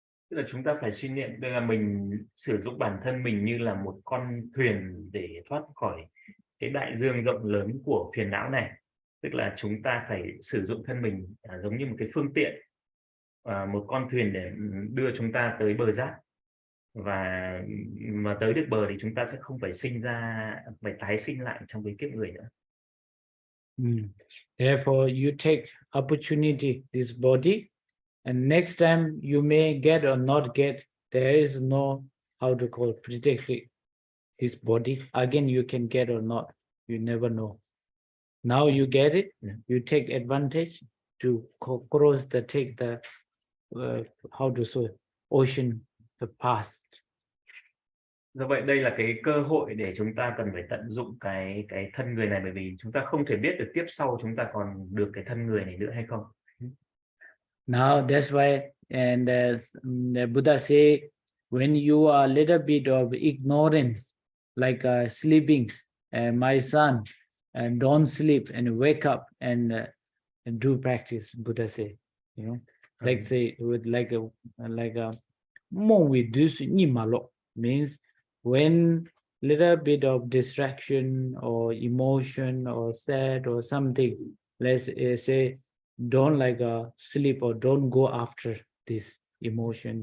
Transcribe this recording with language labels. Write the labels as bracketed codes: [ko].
[vi] Tức là chúng ta phải suy niệm đây là mình sử dụng bản thân mình như là một con thuyền để thoát khỏi cái đại dương rộng lớn của phiền não này. Tức là chúng ta phải sử dụng thân mình giống như một cái phương tiện, một con thuyền để đưa chúng ta tới bờ giác, và mà tới được bờ thì chúng ta sẽ không phải phải tái sinh lại trong cái kiếp người nữa. [en] Therefore you take opportunity this body, and next time you may get or not get. There is no how to call predict this body again, you can get or not, you never know. Now you get it, you take advantage to cross take the how to say ocean, the past. [vi] Do vậy đây là cái cơ hội để chúng ta cần phải tận dụng cái thân người này, bởi vì chúng ta không thể biết được tiếp sau chúng ta còn được cái thân người này nữa hay không. [en] Now that's why, and the Buddha say, when you are a little bit of ignorance, like sleeping, my son, and don't sleep and wake up and do practice. Buddha say, like say with like a more with this means when little bit of distraction or emotion or sad or something, let's say, don't like sleep or don't go after this emotion.